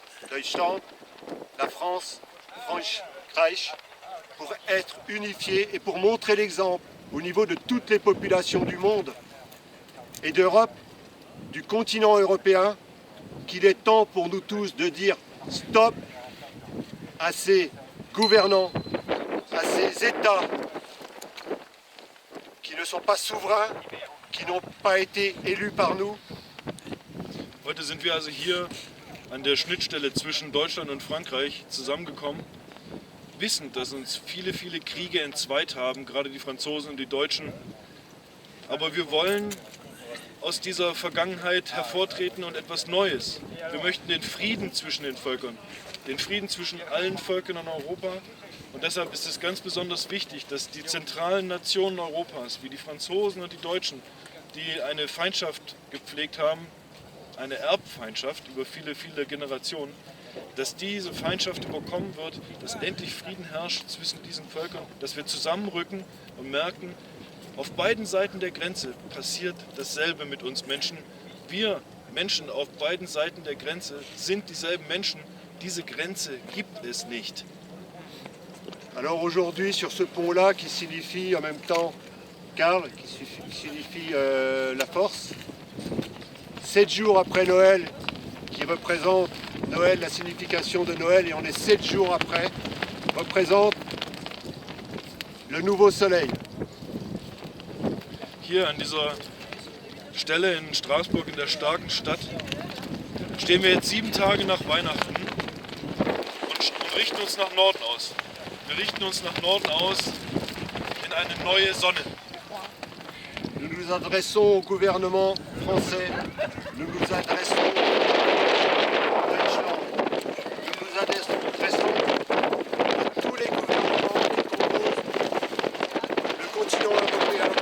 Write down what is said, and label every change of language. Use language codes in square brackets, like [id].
[fr] Deutschland, la France, Frankreich, pour être unifiés et pour montrer l'exemple au niveau de toutes les populations du monde et d'Europe, du continent européen, qu'il est temps pour nous tous de dire stop à ces gouvernants, à ces États qui ne sont pas souverains, qui n'ont pas été élus par nous. [de] Heute sind wir also hier an der Schnittstelle zwischen Deutschland und Frankreich zusammengekommen, wissend, dass uns viele Kriege entzweit haben, gerade die Franzosen und die Deutschen. Aber wir wollen aus dieser Vergangenheit hervortreten und etwas Neues. Wir möchten den Frieden zwischen den Völkern, den Frieden zwischen allen Völkern in Europa. Und deshalb ist es ganz besonders wichtig, dass die zentralen Nationen Europas, wie die Franzosen und die Deutschen, die eine Feindschaft gepflegt haben, eine Erbfeindschaft über viele Generationen, dass diese Feindschaft überkommen wird, dass endlich Frieden herrscht zwischen diesen Völkern, dass wir zusammenrücken und merken, auf beiden Seiten der Grenze passiert dasselbe mit uns Menschen. Wir Menschen auf beiden Seiten der Grenze sind dieselben Menschen. Diese Grenze gibt es nicht. [fr] Alors aujourd'hui, sur ce pont-là, qui signifie en même temps Karl, qui signifie la force, 7 jours après Noël, qui représente Noël, la signification de Noël, et on est 7 jours après, représente le nouveau soleil. [de] Hier an dieser Stelle in Straßburg, in der starken Stadt, stehen wir jetzt 7 Tage nach Weihnachten und richten uns nach Norden aus. Wir richten uns nach Norden aus in eine neue Sonne. [fr] Nous nous adressons au gouvernement français, nous nous adressons à Deutschland, nous nous adressons à tous les gouvernements qui composent le continent européen.